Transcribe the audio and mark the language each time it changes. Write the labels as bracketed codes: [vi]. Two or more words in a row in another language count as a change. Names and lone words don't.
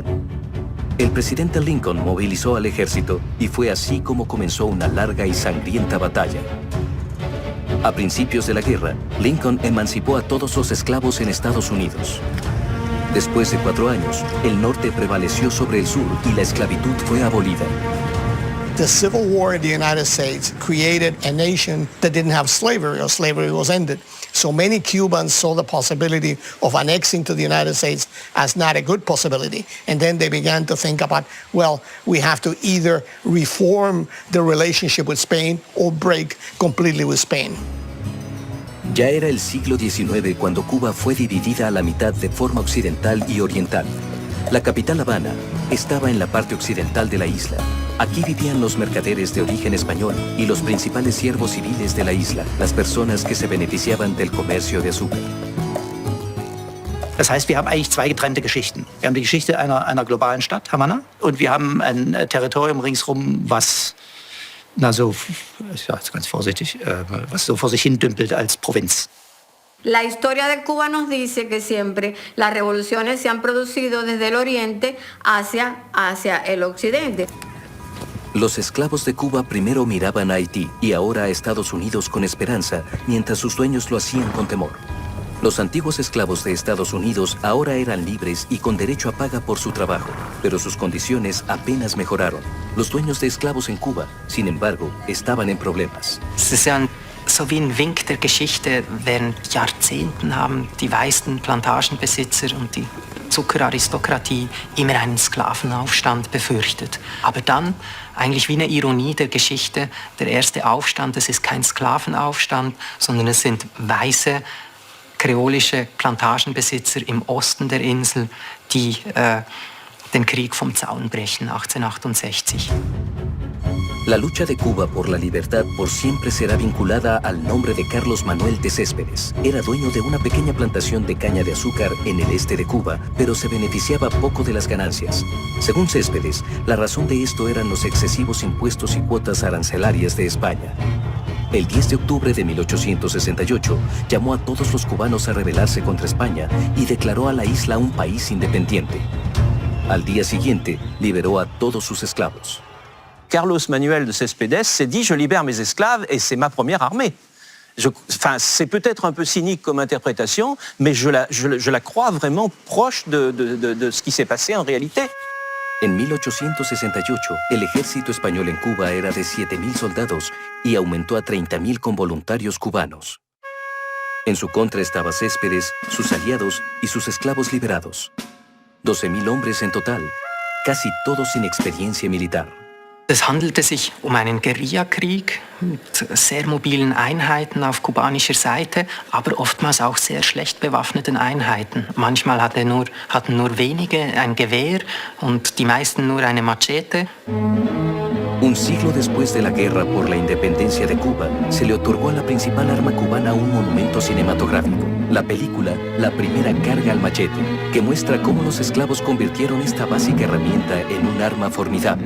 [es] El presidente Lincoln movilizó al ejército y fue así como comenzó una larga y sangrienta batalla. A principios de la guerra, Lincoln emancipó a todos los esclavos en Estados Unidos. Después de 4 años, el norte prevaleció sobre el sur y la esclavitud fue abolida. [en] The Civil War in the United States created a nation that didn't have slavery, or slavery was ended. So many Cubans saw the possibility of annexing to the United States as not a good possibility. And then they began to think about, well, we have to either reform the relationship with Spain or break completely with Spain. [es] Ya era el siglo XIX cuando Cuba fue dividida a la mitad de forma occidental y oriental. La capital Habana estaba en la parte occidental de la isla. Aquí vivían los mercaderes de origen español y los principales siervos civiles de la isla, las personas que se beneficiaban del comercio de azúcar. [de] Das heißt, wir haben eigentlich 2 getrennte Geschichten. Wir haben die Geschichte einer globalen Stadt, Havanna, und wir haben ein Territorium ringsherum, was, jetzt ganz vorsichtig, was so vor sich hin dümpelt als Provinz. [es] La historia de Cuba nos dice que siempre las revoluciones se han producido desde el oriente hacia el occidente. Los esclavos de Cuba primero miraban a Haití y ahora a Estados Unidos con esperanza, mientras sus dueños lo hacían con temor. Los antiguos esclavos de Estados Unidos ahora eran libres y con derecho a paga por su trabajo, pero sus condiciones apenas mejoraron. Los dueños de esclavos en Cuba, sin embargo, estaban en problemas. [de] So wie ein Wink der Geschichte, während Jahrzehnten haben die weißen Plantagenbesitzer und die Zuckeraristokratie immer einen Sklavenaufstand befürchtet. Aber dann, eigentlich wie eine Ironie der Geschichte, der erste Aufstand, das ist kein Sklavenaufstand, sondern es sind weiße, kreolische Plantagenbesitzer im Osten der Insel, die den Krieg vom Zaun brechen 1868. [es] La lucha de Cuba por la libertad por siempre será vinculada al nombre de Carlos Manuel de Céspedes. Era dueño de una pequeña plantación de caña de azúcar en el este de Cuba, pero se beneficiaba poco de las ganancias. Según Céspedes, la razón de esto eran los excesivos impuestos y cuotas arancelarias de España. El 10 de octubre de 1868 llamó a todos los cubanos a rebelarse contra España y declaró a la isla un país independiente. Al día siguiente, liberó a todos sus esclavos. [fr] Carlos Manuel de Céspedes s'est dit « je libère mes esclaves et c'est ma première armée ». C'est peut-être un peu cynique comme interprétation, mais je la crois vraiment proche de ce qui s'est passé en réalité. [es] En 1868, el ejército español en Cuba era de 7,000 soldados y aumentó a 30,000 con voluntarios cubanos. En su contra estaba Céspedes, sus aliados y sus esclavos liberados. 12,000 hombres en total, casi todos sin experiencia militar. [de] Es handelte sich um einen Guerillakrieg mit sehr mobilen Einheiten auf kubanischer Seite, aber oftmals auch sehr schlecht bewaffneten Einheiten. Manchmal hatten nur wenige ein Gewehr und die meisten nur eine Machete. [es] Un siglo después de la guerra por la independencia de Cuba, se le otorgó a la principal arma cubana un monumento cinematográfico, la película La primera carga al machete, que muestra cómo los esclavos convirtieron esta básica herramienta en un arma formidable.